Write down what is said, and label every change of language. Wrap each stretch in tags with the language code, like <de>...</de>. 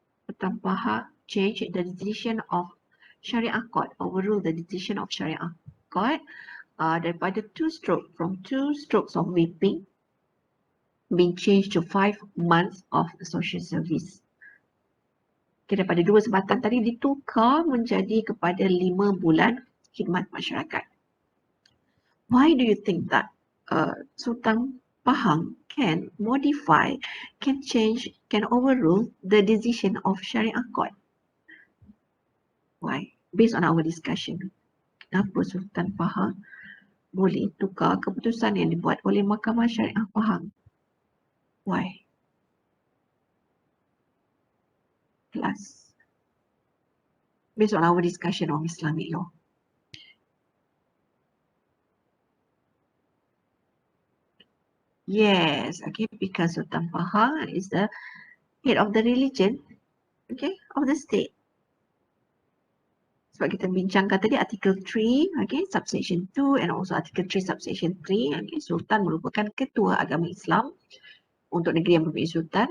<en>Sultan Pahang changed the decision of Syariah Court, overruled the decision of Syariah Court</en> <ms>daripada</ms> <en>2 strokes, from 2 strokes of whipping being changed to 5 months of social service.</en> <ms>Okay, daripada 2 sebatan tadi ditukar menjadi kepada 5 bulan khidmat masyarakat.</ms> <en>Why do you think that Sultan Pahang can modify, can change, can overrule the decision of Syariah Court? Why? Based on our discussion,</en> <ms>kenapa Sultan Pahang boleh tukar keputusan yang dibuat oleh Mahkamah Syariah Pahang? Why?</ms> <en>Class. Based on our discussion of Islamic law. Yes, okay, because Sultan Pahang is the head of the religion, okay, of the state.</en> <ms>Sebab kita bincangkan tadi artikel 3, okay,</ms> <en>subsection 2 and also</en> <ms>artikel 3 subsection 3, okay, Sultan merupakan ketua agama Islam untuk negeri yang mempunyai sultan.</ms>